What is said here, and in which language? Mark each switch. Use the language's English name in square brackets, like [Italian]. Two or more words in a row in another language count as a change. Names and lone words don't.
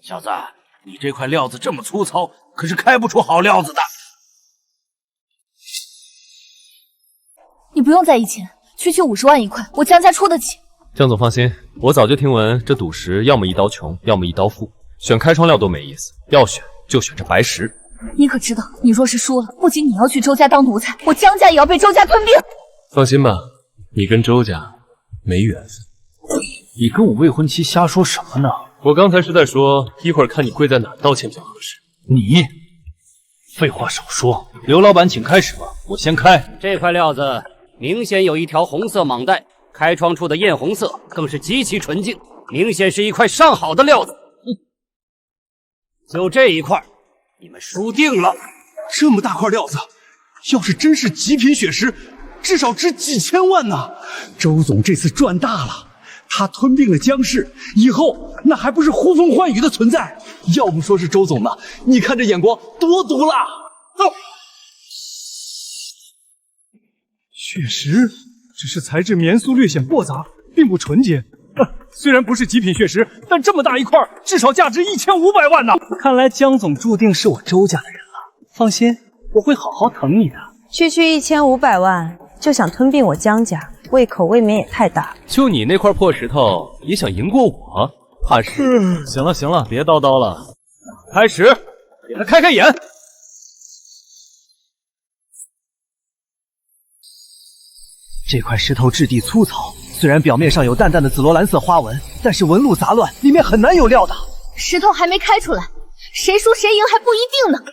[Chinese] 小子，你这塊料子這麼粗糙，可是開不出好料子的。你不用在意錢，區區50萬一塊，我江家出得起。江總放心，我早就聽聞這賭石要麼一刀窮，要麼一刀富，選開窗料都沒意思，要選就選這白石。你可知道，你若是輸了，不僅你要去周家當奴才，我江家也要被周家吞并。放心吧，你跟周家沒緣分。你跟我未婚妻瞎說什麼呢？我剛才是在說，一會兒看你跪在哪道歉比較合適。你廢話少說，劉老闆請開始吧，我先開。這塊料子明顯有一條紅色蟒帶，開窗處的豔紅色更是極其純淨，明顯是一塊上好的料子。就這一塊，你們輸定了。這麼大塊料子，要是真是極品血石，至少值幾千萬呢。周总这次賺大了，他吞併了江氏，以後那還不是呼風喚雨的存在？要不說是周總呢，你看這眼光多毒辣！血石只是材质棉素略显驳杂，并不纯洁。虽然不是极品血石，但这麼大一塊，至少價值1500萬呢。看來江總注定是我周家的人了。放心，我會好好疼你的。区1500萬就想吞併我江家，胃口未免也太大。就你那塊破石頭也想贏過我？怕是……行了行了，別叨叨了，開始，給他開開眼。這塊石頭質地粗糙，雖然表面上有淡淡的紫羅蘭色花紋，但是紋路雜亂，裡面很難有料的。石頭還沒開出來，誰輸誰贏還不一定呢。